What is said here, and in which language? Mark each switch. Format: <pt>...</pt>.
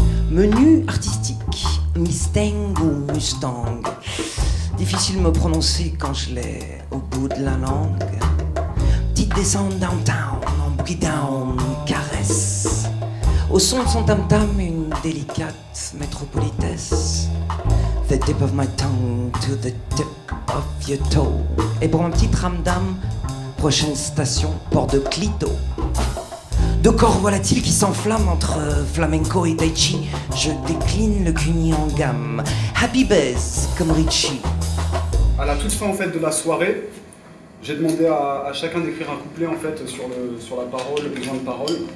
<fr>Menu artistique, Mustang ou Mustang. Difficile de me prononcer quand je l'ai au bout de la langue. Petite descente downtown, en</fr> <en>boogie down,</en> <fr>caresse. Au son de son tam-tam, une délicate métropolitesse.</fr> <en>The tip of my tongue to the tip of your toe.</en> <fr>Et pour un petit ramdam, prochaine station, port de Clito. Deux corps volatiles qui s'enflamment entre flamenco et tai chi. Je décline le cuni en gamme. Happy Bass comme Richie. À la toute fin en fait de la soirée, j'ai demandé à chacun d'écrire un couplet en fait sur la parole, le besoin de parole.</fr>